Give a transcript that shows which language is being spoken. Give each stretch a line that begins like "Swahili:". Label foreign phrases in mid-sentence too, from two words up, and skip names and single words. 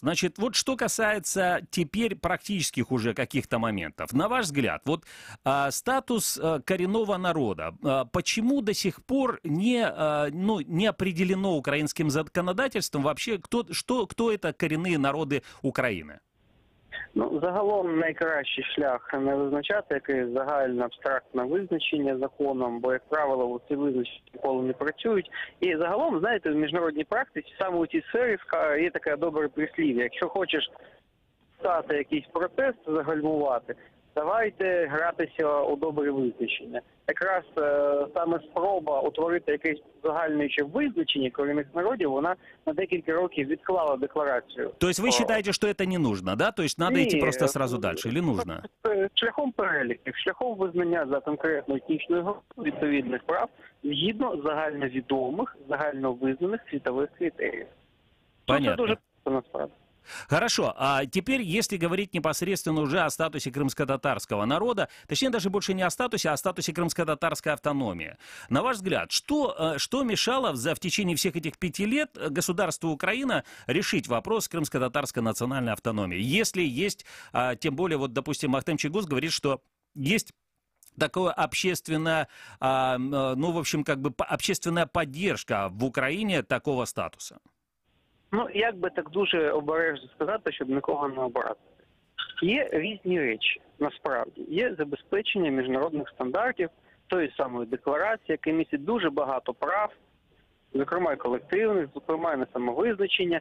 Russian: Значит, вот что касается теперь практических уже каких-то моментов. На ваш взгляд, вот статус коренного народа, почему до сих пор не определено украинским законодательством вообще, кто это коренные народы України?
Ukrainian: Загалом найкращий шлях не визначати якесь загальне абстрактне визначення законом, бо, як правило, ці визначення ніколи не працюють. І загалом, знаєте, в міжнародній практиці саме у цій сфері є таке добре прислів'я. Якщо хочеш стати якийсь протест, загальмувати, давайте гратися у добре визначення. Якраз саме спроба утворити якесь загальнуюче визначення корінних народів, вона на декілька років відклала декларацію.
Russian: То есть вы считаете, что это не нужно, да? То есть надо идти просто сразу дальше, или нужно?
Ukrainian: Шляхом переліків, шляхом визнання за конкретну етнічну групу відповідних прав згідно загальновідомих, загальновизнаних світових критеріїв.
Russian: Понятно.
Ukrainian: Це дуже просто насправді.
Russian: Хорошо, а теперь, если говорить непосредственно уже о статусе крымско-татарского народа, точнее даже больше не о статусе, а о статусе крымско-татарской автономии. На ваш взгляд, что мешало в течение всех этих 5 лет государству Украина решить вопрос крымско-татарской национальной автономии? Если есть, тем более, вот, допустим, Ахтем Чийгоз говорит, что есть такое общественная, общественная поддержка в Украине такого статуса.
Ukrainian: Як би так дуже обережно сказати, щоб нікого не образити. Є різні речі, насправді. Є забезпечення міжнародних стандартів, тої самої декларації, яка містить дуже багато прав, зокрема і колективних, зокрема і на самовизначення.